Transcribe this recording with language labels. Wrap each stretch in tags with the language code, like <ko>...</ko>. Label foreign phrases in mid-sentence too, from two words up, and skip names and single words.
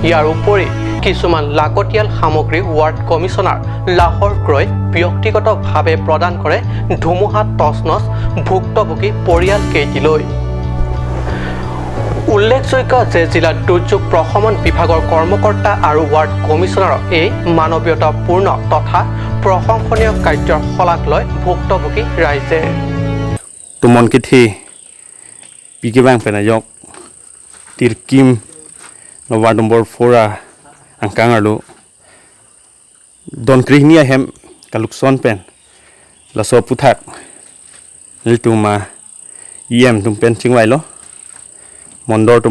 <as>ইয়াৰ উপৰি কিছুমান লাগতিয়াল সামগ্ৰী ৱাৰ্ড কমিছনাৰ লাহৰ ক্ৰয় ব্যক্তিগতভাৱে প্ৰদান কৰে ধুমুহাত তছনছ ভুক্তভোগী পৰিয়ালকেইটিলৈ। উল্লেখযোগ্য যে জিলাত দুৰ্যোগ প্ৰশমন বিভাগৰ কৰ্মকৰ্তা আৰু ৱাৰ্ড কমিছনাৰক এই মানৱীয়তাপূৰ্ণ তথা প্ৰশংসনীয় কাৰ্যৰ শলাগ লয় ভুক্তভোগী ৰাইজে।</as> <mjw>Tumon kithi pikibang penayok tirkim no</mjw> <en>ward number</en> <mjw>4 angkang alu don krihnia hem kalukson pen laso puthak ltuma yem tum pen chingwai lo mondor tum</mjw>